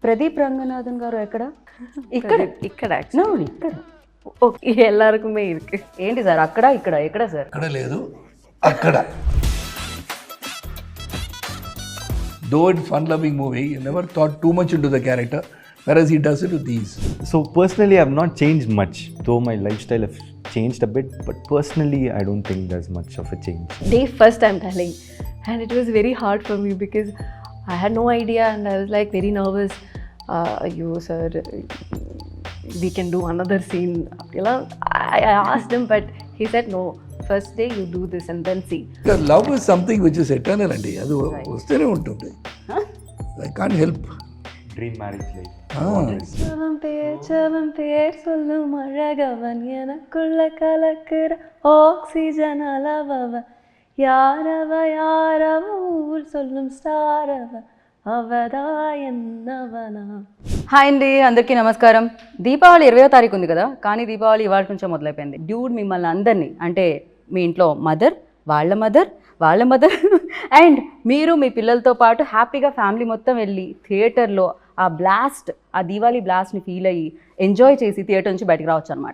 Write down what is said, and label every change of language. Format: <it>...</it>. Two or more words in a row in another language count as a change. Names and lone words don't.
<te>ప్రదీప్ రంగనాథన్ గారు ఎక్కడ? ఇక్కడ ఇక్కడ No, ఇక్కడ.</te> <ta>ఓకే எல்லாருக்குமே இருக்கு.</ta> <te>ఏంటి సార్ అక్కడ ఇక్కడ ఎక్కడ సార్? అక్కడ లేదు అక్కడ.</te> <en>Though it's fun-loving movie, you never thought too much into the character, whereas he does it with ease. So personally, I've not changed much, though my lifestyle have changed a bit. But personally, I don't think there's much of a change. Day first I'm telling, and it was very hard for me because I had no idea and I was like very nervous. You sir, we can do another scene. You know, I asked him, but he said no. First day you do this and then see. Because love is something which is eternal అండి,</en> <te>అది వస్తూనే ఉంటుంది.</te> <en>I can't help. Dream marriage life.</en> <ta>செவம் பேர் சொல்லும் அழகவன் எனக்குள்ள கலக்கிற ஆக்சிஜன் அளவவ யாரவ ஊர் சொல்லும் ஸ்டாரவ அவதா என்னவனா.</ta> <te>హాయ్ అండి, అందరికీ నమస్కారం. దీపావళి 20వ తారీఖు ఉంది కదా, కానీ దీపావళి ఇవాళ నుంచే మొదలైపోయింది. డ్యూడ్ మిమ్మల్ని అందరినీ, అంటే మీ ఇంట్లో మదర్, వాళ్ళ మదర్ అండ్ మీరు మీ పిల్లలతో పాటు హ్యాపీగా ఫ్యామిలీ మొత్తం వెళ్ళి థియేటర్లో ఆ దీవాళీ బ్లాస్ట్ని ఫీల్ అయ్యి ఎంజాయ్ చేసి థియేటర్ నుంచి బయటకు రావచ్చు అనమాట.</te>